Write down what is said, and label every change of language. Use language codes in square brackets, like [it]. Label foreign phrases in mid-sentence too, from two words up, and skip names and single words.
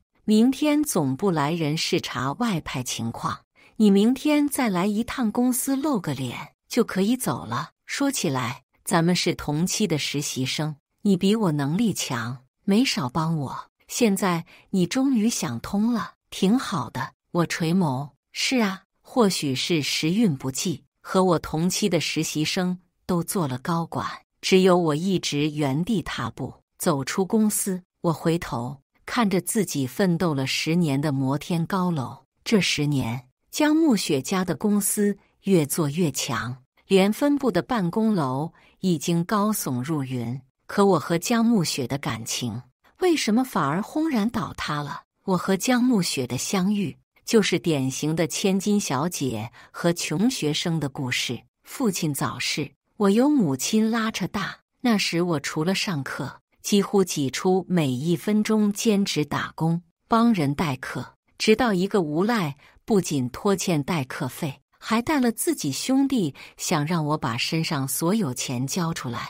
[zh] 明天總部來人視察外派情況，你明天再來一趟公司露個臉就可以走了。說起來，咱們是同期的實習生，你比我能力強，沒少幫我。現在你終於想通了，挺好的。我垂眸，是啊，或許是時運不濟，和我同期的實習生都做了高管，只有我一直原地踏步。走出公司，我回頭看着自己奮鬥了10年的摩天高樓，這10年，江暮雪家的公司越做越強，連分部的辦公樓已經高聳入雲。可我和江暮雪的感情為什麼反而轟然倒塌了？我和江暮雪的相遇，就是典型的千金小姐和窮學生的故事。父親早逝，我由母親拉扯大。那時我除了上課，幾乎擠出每1分鐘兼職打工，幫人代課。直到一個無賴，不僅拖欠代課費，還帶了自己兄弟，想讓我把身上所有錢交出來。